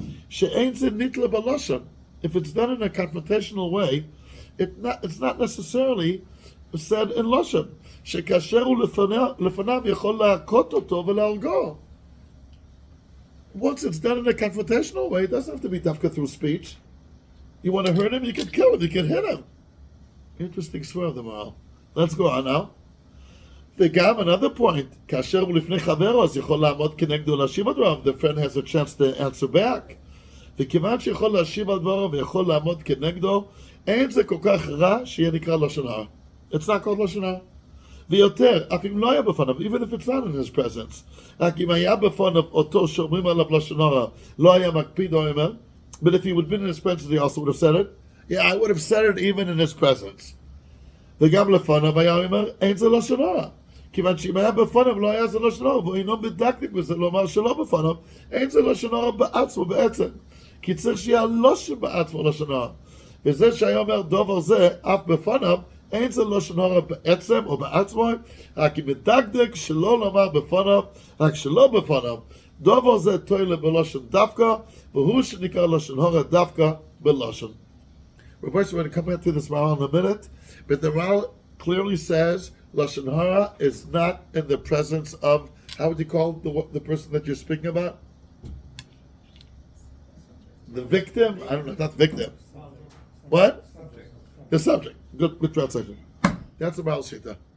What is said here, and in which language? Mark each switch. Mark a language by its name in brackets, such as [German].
[Hebrew] She'ein zeh nitla b'lashon. [English] If it's done in a confrontational way, it's not necessarily said in lashon. [Hebrew] Shekasher hu lefanav yachol la'akot oto v'la'argo. [English] Once it's done in a confrontational way, it doesn't have to be dafka through speech. You want to hurt him, you can kill him, you can hit him. Interesting swear of the Maharal. Let's go on now. [Hebrew] וגם [English] another point, [Hebrew] כאשר הוא לפני חברו, אז יכול לעמוד כנגדו להשיב על דבריו, [English] the friend has a chance to answer back. [Hebrew] וכיוון שיכול להשיב על דבריו ויכול לעמוד כנגדו, אין זה כל כך רע שיהיה נקרא לשון הרע. [English] It's not called לשון הרע. [Hebrew] ויותר, אף אם לא היה בפניו, [English] even if it's not in his presence. [Hebrew] רק אם היה בפניו אותו שאומרים עליו לשון הרע, לא היה מקפיד או אומר, [English] but if he would have been in his presence, he also would have said it. Yeah, I would have said it even in his presence. [Hebrew] וגם לפניו היה אומר, אין זה לשון הרע. כיוון שאם היה בפניו לא היה זה לשון הרע, ואינו מדקדק בזה לומר שלא בפניו, אין זה לשון הרע בעצמו בעצם. כי צריך שיהיה לשון בעצמו לשון הרע. וזה שהיה אומר דובר זה, אף בפניו, אין זה לשון הרע בעצם או בעצמו, רק אם מדקדק שלא לומר בפניו, רק שלא בפניו. דובר זה תוילה בלשון דווקא, והוא שנקרא לשון הרע דווקא בלשון. [English] We're going to come back to this Maral in a minute, but the Maral clearly says Lashon Hara is not in the presence of, how would you call the person that you're speaking about? The victim? I don't know, not victim. What? The subject. Good translation. That's the Maral Shita.